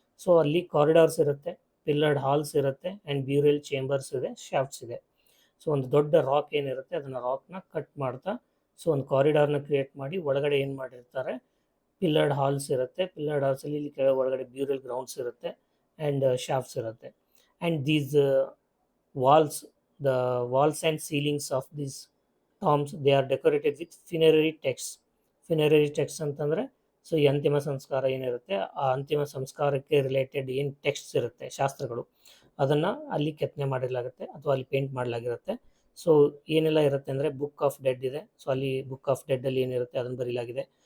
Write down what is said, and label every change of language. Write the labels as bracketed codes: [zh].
[kn] So ಅಲ್ಲಿ corridors ಇರುತ್ತೆ, ಪಿಲ್ಲರ್ಡ್ halls ಇರುತ್ತೆ, ಆ್ಯಂಡ್ ಬ್ಯೂರಿಯಲ್ ಚೇಂಬರ್ಸ್ ಇದೆ, ಶಾಫ್ಟ್ಸ್ ಇದೆ. ಸೊ ಒಂದು ದೊಡ್ಡ ರಾಕ್ ಏನಿರುತ್ತೆ, ಅದನ್ನು ರಾಕ್ನ ಕಟ್ ಮಾಡ್ತಾ ಸೊ ಒಂದು ಕಾರಿಡಾರ್ನ ಕ್ರಿಯೇಟ್ ಮಾಡಿ ಒಳಗಡೆ ಏನು ಮಾಡಿರ್ತಾರೆ, ಪಿಲ್ಲರ್ಡ್ ಹಾಲ್ಸ್ ಇರುತ್ತೆ, ಪಿಲ್ಲರ್ಡ್ ಹಾಲ್ಸಲ್ಲಿ ಇಲ್ಲಿ ಒಳಗಡೆ ಬ್ಯೂರಿಯಲ್ ಗ್ರೌಂಡ್ಸ್ ಇರುತ್ತೆ ಆ್ಯಂಡ್ ಶಾಫ್ಟ್ಸ್ ಇರುತ್ತೆ. [en] and these walls, the walls and ceilings of these tombs, they are decorated with funerary texts. [kn] Funerary texts ಅಂತಂದ್ರೆ ಸೊ ಈ ಅಂತಿಮ ಸಂಸ್ಕಾರ ಏನಿರುತ್ತೆ ಆ ಅಂತಿಮ ಸಂಸ್ಕಾರಕ್ಕೆ ರಿಲೇಟೆಡ್ ಏನು ಟೆಕ್ಸ್ಟ್ಸ್ ಇರುತ್ತೆ ಶಾಸ್ತ್ರಗಳು ಅದನ್ನು ಅಲ್ಲಿ ಕೆತ್ತನೆ ಮಾಡಿರಲಾಗುತ್ತೆ ಅಥವಾ ಅಲ್ಲಿ ಪೇಂಟ್ ಮಾಡಲಾಗಿರುತ್ತೆ. ಸೊ ಏನೆಲ್ಲ ಇರುತ್ತೆ ಅಂದರೆ ಬುಕ್ ಆಫ್ ಡೆಡ್ ಇದೆ. ಸೊ ಅಲ್ಲಿ ಬುಕ್ ಆಫ್ ಡೆಡ್ಡಲ್ಲಿ ಏನಿರುತ್ತೆ ಅದನ್ನು ಬರೀಲಾಗಿದೆ.